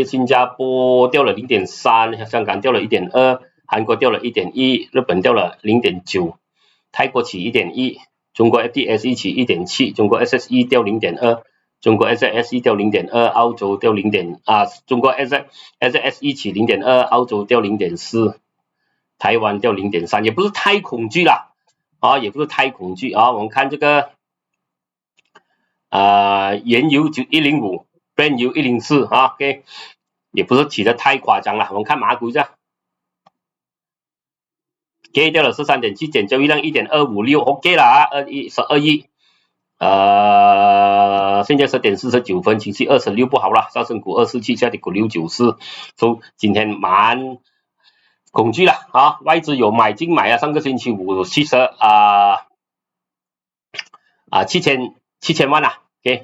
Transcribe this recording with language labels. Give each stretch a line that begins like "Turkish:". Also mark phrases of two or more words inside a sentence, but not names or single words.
Chinese: 新加坡掉了0.3%，香港掉了1.2%，韓國掉了1.1%，日本掉了0.9%，泰國起1.1%，中國 FTSE 起1.7%，中國 SSE 掉0.2%，中國 SSE 掉0.2%，澳洲掉中國 SSE 起0.2%，澳洲掉0.4%，台灣掉0.3%，也不是太恐懼啦，也不是太恐懼啊。我們看這個原油就105。Brent 油104啊 ，OK， 也不是起得太誇張了。我們看馬股一下 ，OK 掉了13.7點，交易量1.256 ，OK 了啊，12億，現在10點49分，情緒26不好了，上升股247，下跌股694，所以今天蠻恐懼了啊，外資有買進買啊，上個星期五7000萬啊 ，OK。